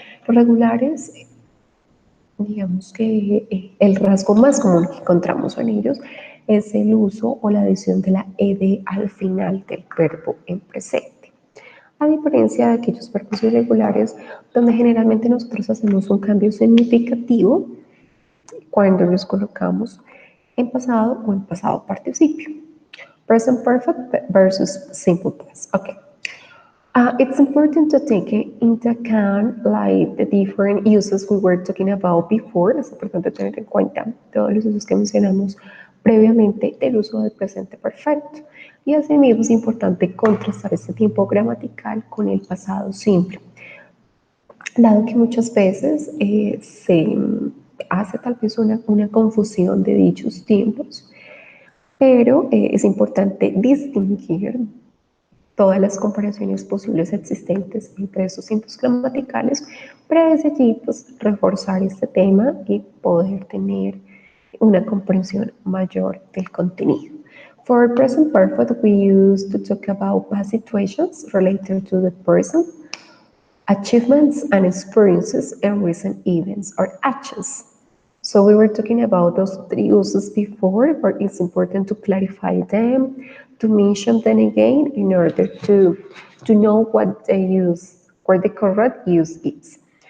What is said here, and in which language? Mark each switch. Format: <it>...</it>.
<es>Los regulares, digamos que el rasgo más común que encontramos en ellos es el uso o la adición de la ed al final del verbo en presente. A diferencia de aquellos verbos irregulares donde generalmente nosotros hacemos un cambio significativo cuando los colocamos en pasado o en pasado participio.</es> <en>Present perfect versus simple past. Okay. It's important to take into account like the different uses we were talking about before.</en> <es>Es importante tener en cuenta todos los usos que mencionamos previamente del uso del presente perfecto. Y asimismo es importante contrastar este tiempo gramatical con el pasado simple. Dado que muchas veces se hace tal vez una confusión de dichos tiempos, pero es importante distinguir todas las comparaciones posibles existentes entre esos tiempos gramaticales para desde allí pues, reforzar este tema y poder tener una comprensión mayor del contenido.</es> <en>For present perfect, we use to talk about past situations related to the person, achievements and experiences, and recent events or actions. So we were talking about those three uses before, but it's important to clarify them, to mention them again in order to know what they use, where the correct use is.</en>